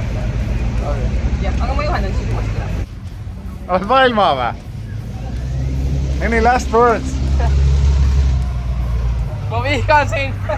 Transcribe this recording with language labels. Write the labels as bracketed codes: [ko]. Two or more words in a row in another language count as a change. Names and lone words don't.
[et] Jah, aga ma juhendan siis uuesti. On maailma või? [en] Any last words? [et] Ma vihkan siin!